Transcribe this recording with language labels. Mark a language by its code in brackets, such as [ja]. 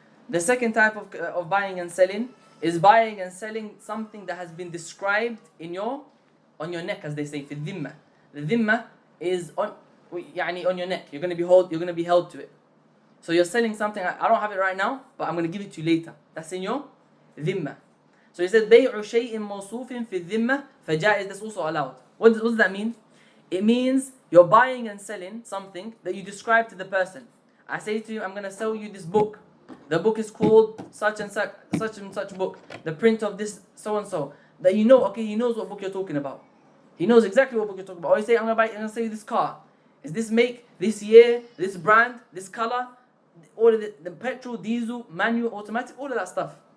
[en] The second type of buying and selling is buying and selling something that has been described on your neck, as they say, [ar] في الذِّمَّة. [en] The dhimma is on your neck. You're going to be held to it. So you're selling something. I don't have it right now, but I'm going to give it to you later. That's in your dhimma. So he said [ar] بَيْعُ شَيْءٍ مَوْصُوفٍ فِي الذِّمَّةِ فَجَائِزٍ. [en] That's also allowed. What does that mean? It means you're buying and selling something that you describe to the person. I say to you, I'm going to sell you this book. The book is called such and such book. The print of this so and so. That he knows what book you're talking about. He knows exactly what book you're talking about. Or you say, I'm going to sell you this car. Is this make, this year, this brand, this color, all of the petrol, diesel, manual, automatic, all of that stuff.